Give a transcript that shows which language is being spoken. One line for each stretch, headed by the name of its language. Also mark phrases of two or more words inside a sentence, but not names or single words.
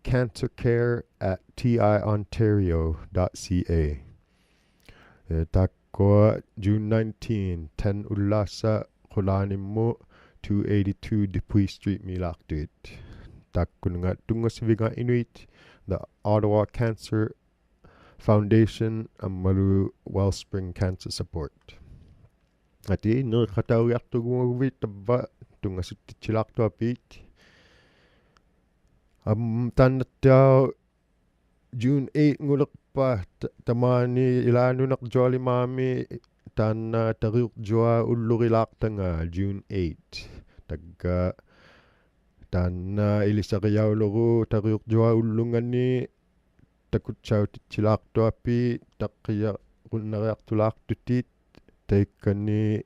Inuktitut: cancercare@tiontario.ca takkua June 19 10 ullaassa qulaanimmu 282 Dupuy Street milaartuit takkununga tungasivinga inuit the Ottawa Cancer Foundation ammalu Wellspring Cancer Support ati nerqatauriartugumaguvviit tavva tungasuttitsilaartuapiit taannattao June 8 ngulerpa tamani ilaanunerjualimaami taanna tariurjua ullurilaartanga June 8 tagga taanna ilisariauluru tariurjua ullungani takutsautitsilaartuapi taqqiyarunnariartulaartutit taikkani